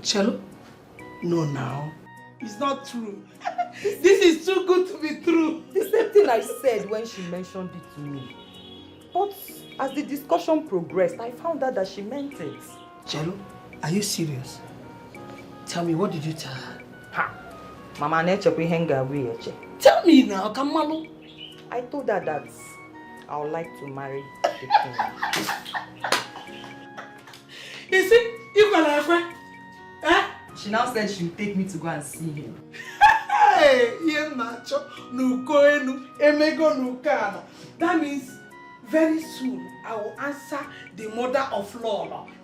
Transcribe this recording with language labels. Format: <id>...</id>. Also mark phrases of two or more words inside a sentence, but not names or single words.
<en>Chelo? No, now. It's not true. This is too good to be true. The same thing I said when she mentioned it to me. But as the discussion progressed, I found out that she meant it. Chelo, are you serious? Tell me, what did you tell her? Ha! Mama nechepe henga weeche. Tell me now, Kamalu. I told her that I would like to marry the king. You see, you got a friend. Eh? She now said she would take me to go and see him. Hey, that means very soon I will answer the mother of Lola.</en>